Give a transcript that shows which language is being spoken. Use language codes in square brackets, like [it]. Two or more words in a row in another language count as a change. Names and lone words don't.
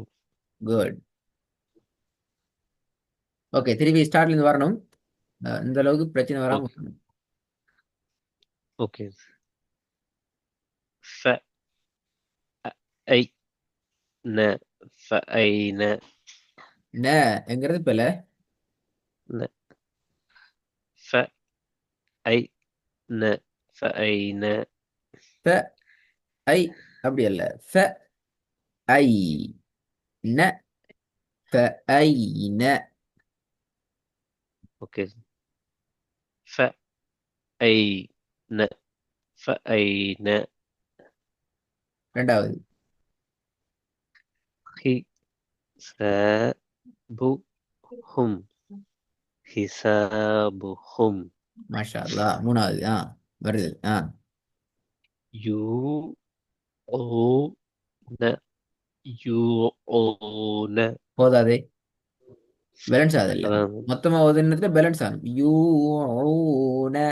[ta] குட். ஓகே, திருப்பி ஸ்டார்ட்ல இருந்து வரணும். இந்த அளவுக்கு பிரச்சனை வராம ஓகே வரணும். [ar] ஓகே. ف ஐ ந فأين [ta] ந என்கிறது பிள்ளை. [ar] ن فأين فأين [ta] ஃப ஐ அப்படி அல்ல. [ar] ஃப ஐ ந فأين. اوكي. فأين. فأين. [ta] ரெண்டாவது. [ar] حسابهم. حسابهم. [ta] மாஷா அல்லாஹ். மூணாவது. வருது. [ar] يوعون. يوعون. [ta] போதாதே. பேலன்ஸ் ஆகுதில்ல. அதான். மொத்தமா ஒரு நேரத்துல பேலன்ஸ் ஆகும். யூன.